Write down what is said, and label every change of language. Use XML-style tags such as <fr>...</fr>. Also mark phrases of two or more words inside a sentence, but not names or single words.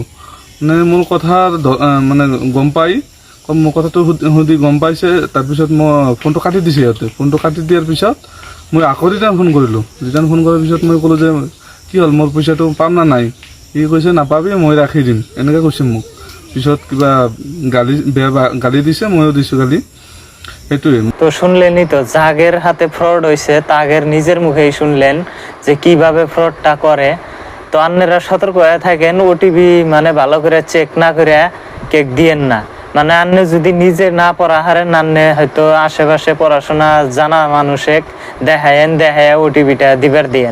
<as>মানে মোৰ কথা মানে গম পাই, মোৰ কথাটো সুধি গম পাইছে। তাৰপিছত মই ফোনটো কাটি দিছে সিহঁতে। ফোনটো কাটি দিয়াৰ পিছত মই আকৌ</as> <en>return phone</en> <as>কৰিলোঁ।</as> <en>return phone</en> <as>কৰাৰ পিছত মই ক'লোঁ যে কি হ'ল, মোৰ পইচাটো পাম না নাই? সি কৈছে নাপাবি, মই ৰাখি দিম, এনেকৈ কৈছে মোক। পিছত কিবা গালি দিছে, ময়ো দিছোঁ গালি।</as> <bn>তো শুনলেনই তো, জাগের হাতে ফ্রড হয়েছে, তাগের নিজের মুখেই শুনলেন যে কিভাবে ফ্রডটা করে। তো আপনারা সতর্ক হয়ে থাকেন, ওটিপি মানে ভালো করে চেক না করে কেক দিয়েন না। মানে আপনি যদি নিজে না পড়া হারেন, আপনি হয়তো আশেপাশে পড়াশোনা জানা মানুষে দেখায় ওটিপিটা দিবার দিয়েন।</bn>